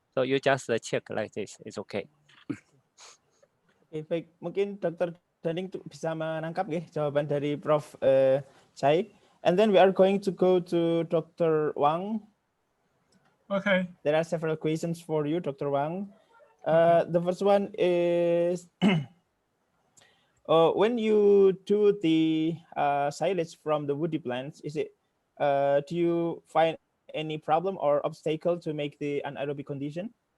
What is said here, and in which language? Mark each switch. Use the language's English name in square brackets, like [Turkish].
[English] So you just check like this, it's okay. [Indonesian] Oke, baik. Mungkin Dr. Daning bisa menangkap jawaban dari Prof. Chai. [English] And then we are going to go to Dr. Wang. Okay. There are several questions for you, Dr. Wang. The first one is, when you do the silage from the woody plants, do you find any problem or obstacle to make the anaerobic condition?